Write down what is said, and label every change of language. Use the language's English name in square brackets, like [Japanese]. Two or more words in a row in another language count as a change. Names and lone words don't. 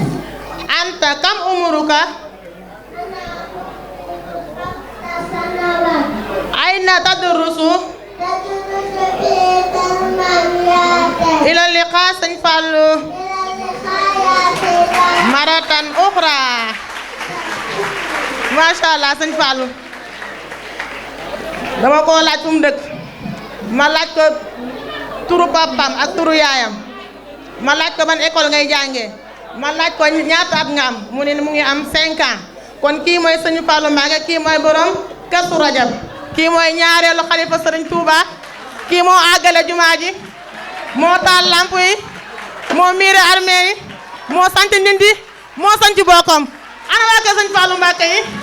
[Arabic] أنت كم عمرك؟ أين تدرس؟ تدرس في ترمانيات. إلى اللقاء سنفالو. إلى اللقاء يا سيدي. مرة أخرى. ما شاء الله سنفالو. [Wolof] dama ko laaj fu mu dëkk ma laaj ko turu papam ak turu yaayam ma laaj ko ban école ngay jàngee ma laaj ko ñaata at nga am mu ne mu ngi am 5 ans kon kii mooy sëñ Fallou Mbacké kii mooy borom Kazu Rajab kii mooy ñaareelu xalifa sëriñ Touba kii moo àggale jumaa ji moo taal lamp yi moo miire armée yi moo sant Ndindi moo sant Bokom ana waa kër sëñ Fallou Mbacké yi